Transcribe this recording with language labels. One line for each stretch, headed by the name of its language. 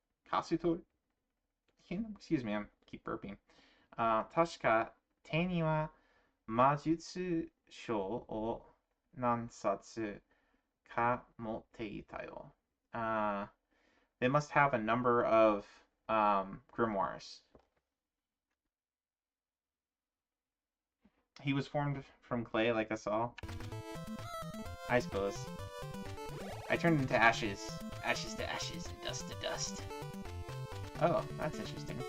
English: Kasuto Kingdom? Excuse me, I keep burping.
Japanese: 確か手には魔術書を何冊か持っていたよ。
English: They must have a number of grimoires. He was formed from clay like us all. I suppose. I turned into ashes. Ashes to ashes and dust to dust. Oh, that's interesting.